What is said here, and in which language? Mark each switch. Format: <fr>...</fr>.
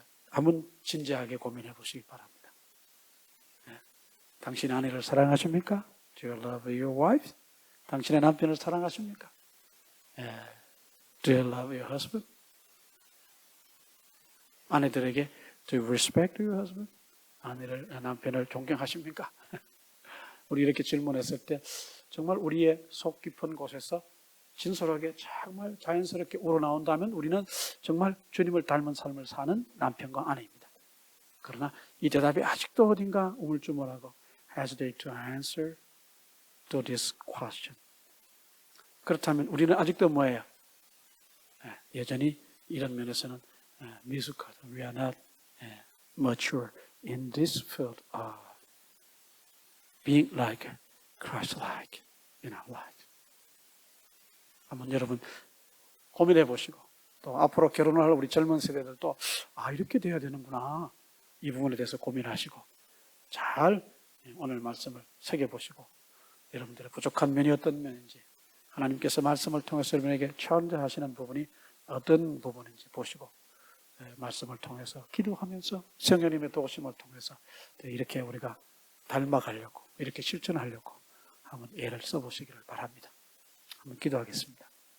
<ko>한번 진지하게 고민해 보시기 바랍니다. 당신 아내를 사랑하십니까?</ko> <en>Do you love your wife?</en> <ko>당신의 남편을 사랑하십니까?</ko> <en>Do you love your husband?</en> <ko>아내들에게</ko> <en>Do you respect your husband?</en> <ko>남편을 존경하십니까? 우리 이렇게 질문했을 때 정말 우리의 속 깊은 곳에서 진솔하게 정말 자연스럽게 우러나온다면 우리는 정말 주님을 닮은 삶을 사는 남편과 아내입니다. 그러나 이 대답이 아직도 어딘가 우물쭈물하고</ko> <en>hesitate to answer to this question.</en> <ko>그렇다면 우리는 아직도 뭐예요? 여전히 이런 면에서는 미숙하다.</ko> <en>We are not mature in this field of being like Christ-like in our life.</en> <ko>한번 여러분 고민해 보시고 또 앞으로 결혼을 할 우리 젊은 세대들도 이렇게 돼야 되는구나. 이 부분에 대해서 고민하시고 잘 오늘 말씀을 새겨보시고 여러분들의 부족한 면이 어떤 면인지 하나님께서 말씀을 통해서 여러분에게 천대하시는 부분이 어떤 부분인지 보시고 말씀을 통해서 기도하면서 성령님의 도우심을 통해서 이렇게 우리가 닮아가려고 이렇게 실천하려고 한번 애를 써보시기를 바랍니다. 한번 기도하겠습니다.</ko>